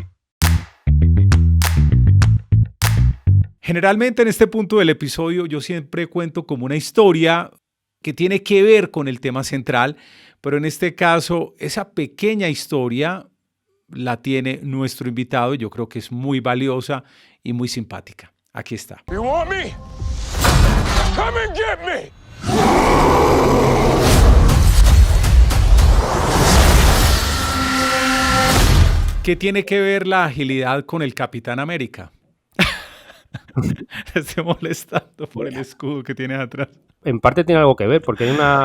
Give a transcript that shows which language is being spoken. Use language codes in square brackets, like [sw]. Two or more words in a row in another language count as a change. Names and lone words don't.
[es] Generalmente en este punto del episodio yo siempre cuento como una historia que tiene que ver con el tema central, pero en este caso esa pequeña historia la tiene nuestro invitado y yo creo que es muy valiosa y muy simpática. Aquí está. [en] You want me? Come and get me. [es] ¿Qué tiene que ver la agilidad con el Capitán América? Estoy molestando por el escudo que tienes atrás. En parte tiene algo que ver, porque hay una...